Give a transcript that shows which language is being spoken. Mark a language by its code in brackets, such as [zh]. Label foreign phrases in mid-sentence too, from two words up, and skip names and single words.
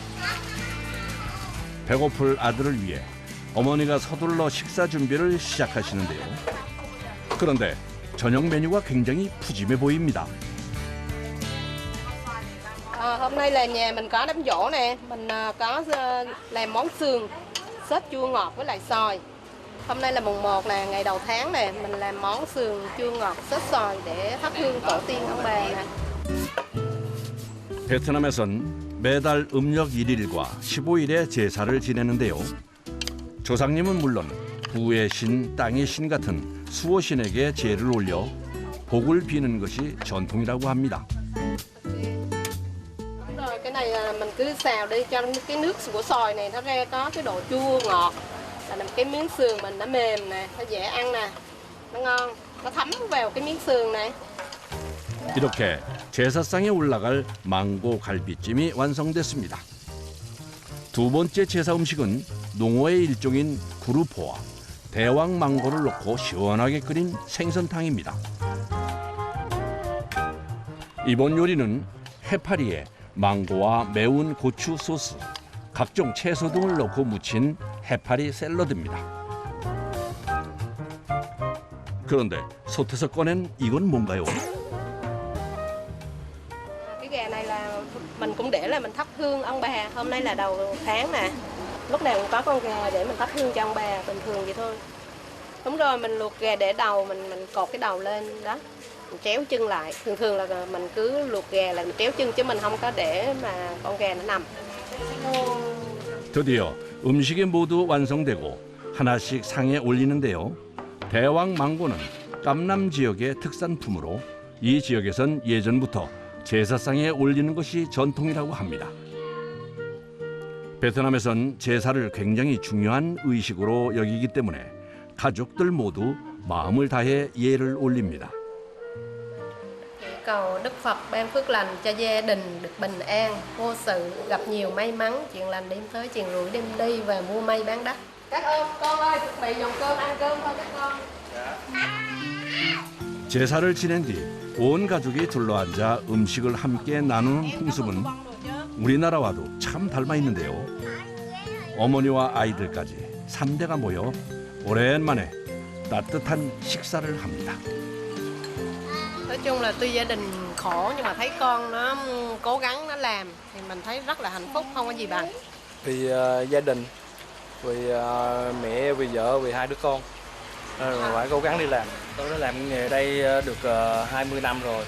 [ko] 배고플 아들을 위해 어머니가 서둘러 식사 준비를 시작하시는데요. 그런데 저녁 메뉴가 굉장히 푸짐해 보입니다. [vi] Hôm nay là nhà mình có đám giỗ nè, mình có làm món sườn, sốt chua ngọt với lại xoài. Hôm nay là mùng 1 là ngày đầu tháng nè, mình làm món sườn chua ngọt sốt xoài để thắp hương tổ tiên ông bà nè. [ko] 베트남에선 매달 음력 1일과 15일에 제사를 지내는데요. 조상님은 물론 부의 신, 땅의 신 같은 수호신에게 제를 올려 복을 bi는 것이 전통이라고 합니다. [vi] Rồi cái này là mình cứ xào đi cho cái nước của xoài này nó ra có cái độ chua ngọt. Là làm cái miếng sườn mình nó mềm nè, nó dễ ăn nè, nó ngon, nó thấm vào cái miếng sườn này. [ko] 이렇게 제사상에 올라갈 망고 갈비찜이 완성됐습니다. 두 번째 제사 음식은 농어의 일종인 구루포와 대왕 망고를 넣고 시원하게 끓인 생선탕입니다. 이번 요리는 해파리에 망고와 매운 고추 소스, 각종 채소 등을 넣고 무친 해파리 샐러드입니다. 그런데 솥에서 꺼낸 이건 뭔가요? [vi] Cái gà này là mình cũng để là mình thắp hương ông bà. Hôm nay là đầu tháng nè, lúc nào cũng có con gà để mình thắp hương cho ông bà, bình thường vậy thôi. Đúng rồi, mình luộc gà để đầu, mình cột cái đầu lên đó, mình chéo chân lại. Thường là mình cứ luộc gà là mình chéo chân chứ mình không có để mà con gà nó nằm. [ko] 드디어 음식이 모두 완성되고 하나씩 상에 올리는데요. 대왕 망고는 깜남 지역의 특산품으로 이 지역에선 예전부터 제사상에 올리는 것이 전통이라고 합니다. 베트남에선 제사를 굉장히 중요한 의식으로 여기기 때문에 가족들 모두 마음을 다해 예를 올립니다. [vi] Cầu Đức Phật ban phước lành cho gia đình được bình an, vô sự, gặp nhiều may mắn, chuyện lành đêm tới, chuyện rủi đêm đi và mua may bán đắt. Các con ơi, chuẩn bị dùng cơm, ăn cơm thôi các con. [ko] 제사를 지낸 뒤 온 가족이 둘러앉아 음식을 함께 나누는 풍습은 우리나라와도 참 닮아 있는데요. 어머니와 아이들까지 3대가 모여 오랜만에 따뜻한 식사를 합니다. [vi] Nói chung là tuy gia đình khổ nhưng mà thấy con nó cố gắng nó làm thì mình thấy rất là hạnh phúc, không có gì bằng. Vì gia đình, vì mẹ, vì vợ, vì hai đứa con, nên phải cố gắng đi làm. Tôi đã làm nghề đây được 20 năm rồi.